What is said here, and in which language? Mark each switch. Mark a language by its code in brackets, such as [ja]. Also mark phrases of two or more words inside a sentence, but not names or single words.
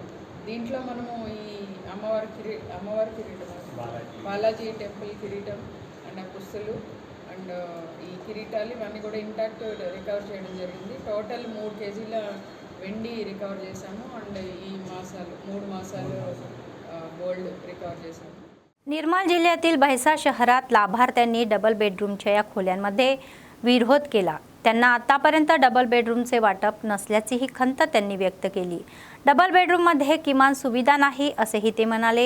[te] దీంట్లో మనము ఈ అమ్మవారి కిరీటం, బాలాజీ టెంపుల్ కిరీటం అండ్ పుస్తులు అండ్ ఈ కిరీటాలు ఇవన్నీ కూడా [en] intact recover [te] చేయడం జరిగింది. టోటల్ 3 కేజీల వెండి రికవర్ చేశాము అండ్ ఈ 3 मासाలు [en] gold recover [te] చేశాము. [mr] निर्मल जिल्ह्यातील भैसा शहरात लाभार्थ्यांनी डबल बेडरूमच्या या खोल्यांमध्ये विरोध केला. त्यांना आतापर्यंत डबल बेडरूमचे वाटप नसल्याचीही खंत त्यांनी व्यक्त केली. डबल बेडरूममध्ये किमान सुविधा नाही असेही ते म्हणाले.